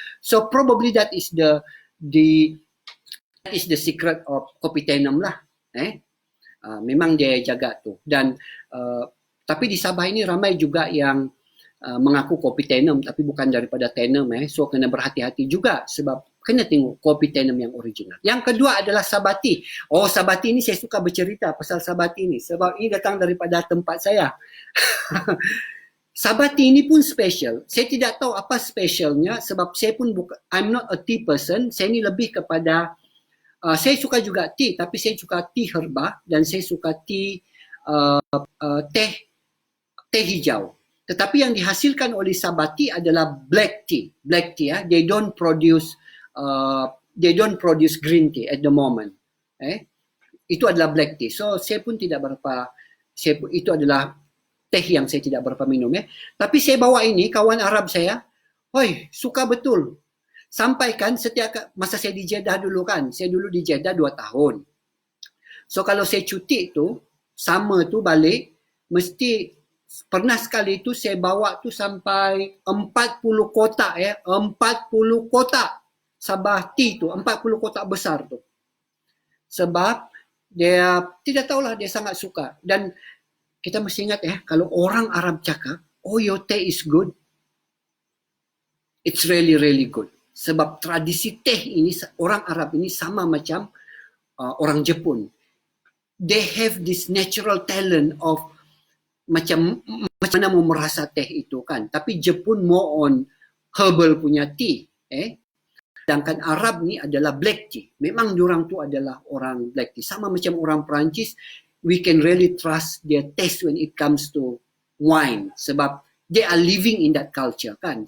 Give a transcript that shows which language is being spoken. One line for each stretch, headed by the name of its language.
English: So probably that is the secret of kopi tenem lah.
Malay: Memang dia jaga tu. Dan tapi di Sabah ini ramai juga yang mengaku kopi tenem tapi bukan daripada tenem. So kena berhati-hati juga sebab kena tengok kopi tenem yang original. Yang kedua adalah Sabati. Sabati ini saya suka bercerita pasal Sabati ini sebab ini datang daripada tempat saya. Sabati ini pun special. Saya tidak tahu apa specialnya sebab saya pun
English: I'm not a tea person.
Malay: Saya ni lebih kepada saya suka juga tea tapi saya suka tea herba dan saya suka tea teh hijau. Tetapi yang dihasilkan oleh Sabati adalah black tea.
English: Black tea, they don't produce green tea at the moment.
Malay: Itu adalah black tea. So saya pun tidak berapa, itu adalah teh yang saya tidak berapa minum. Tapi saya bawa ini, kawan Arab saya, suka betul. Sampaikan setiap masa saya di Jeddah dulu kan, saya dulu di Jeddah 2 tahun. So kalau saya cuti tu, sama tu balik, mesti pernah sekali tu saya bawa tu sampai 40 kotak 40 kotak Sabah tea tu, 40 kotak besar tu. Sebab dia tidak tahulah dia sangat suka. Dan kita mesti ingat kalau orang Arab cakap,
English: your tea is good, it's really really good.
Malay: Sebab tradisi teh ini orang Arab ini sama macam orang Jepun.
English: They have this natural talent of
Malay: macam mana mau merasa teh itu kan. Tapi Jepun
English: more on herbal
Malay: punya tea. Sedangkan Arab ni adalah black tea. Memang diorang tu adalah orang black tea. Sama macam orang Perancis,
English: we can really trust their taste when it comes to wine. Sebab they are living in that culture kan.